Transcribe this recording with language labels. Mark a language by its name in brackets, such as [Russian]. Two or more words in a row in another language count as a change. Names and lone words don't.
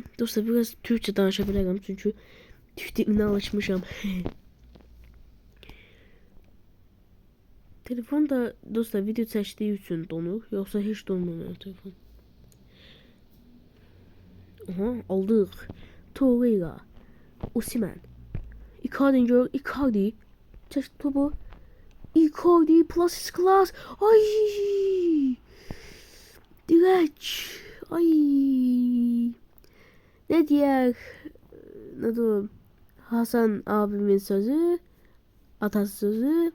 [Azerbaijani] Dostlar biraz Türkçe danışa bilərəm çünki Türk dilinə alışmışam. Telefon da dostlar video çəkdiyi üçün donur, yoxsa heç donmur telefon. Aha, aldıq. Torreira, Osimhen, Icardi gör, Icardi çək topu. Icardi [English] plus class. [Azerbaijani] Ay! Dirək. Ay! [Turkish] Ne diğer Hasan abimin sözü, atası sözü.